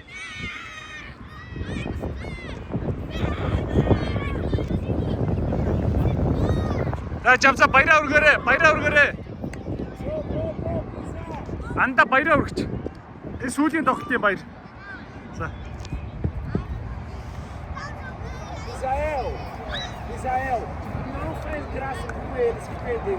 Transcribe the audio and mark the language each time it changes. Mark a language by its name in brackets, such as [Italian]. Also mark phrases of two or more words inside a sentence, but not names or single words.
[Mongolian] Жамцаа баяраа өргөөрэй. Анда баяраа өргөч. Энэ сүүлийн тоглолтын баяр. За. [Portuguese] Misael, não faz graça com eles que perderam.